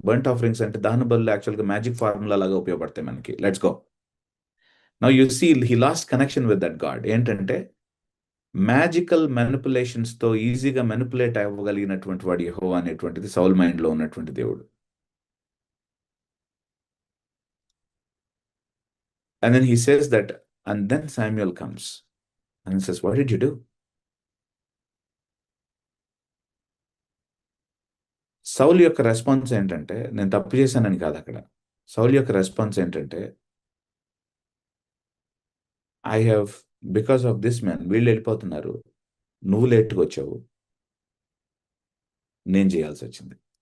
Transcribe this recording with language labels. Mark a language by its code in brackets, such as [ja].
[te] Burnt offerings అంటే దాని బదులు యాక్చువల్గా మ్యాజిక్ ఫార్ములా లాగా ఉపయోగపడతాయి మనకి. [en] Let's go. Now you see he lost connection with that God. [te] ఏంటంటే మ్యాజికల్ మెనిపులేషన్స్తో ఈజీగా మెనిపులేట్ అవ్వగలిగినటువంటి వాడు యెహోవా అనేటువంటిది సౌల్ మైండ్లో ఉన్నటువంటి దేవుడు. [en] And then he says that, and then Samuel comes and he says, what did you do? [te] Saul యొక్క రెస్పాన్స్ ఏంటంటే, నేను తప్పు చేశానని కాదు అక్కడ. సౌల్ యొక్క రెస్పాన్స్ ఏంటంటే, [en] I have because of this man [te] వీళ్ళు వెళ్ళిపోతున్నారు, నువ్వు లేట్గా వచ్చావు, నేను చేయాల్సి వచ్చింది.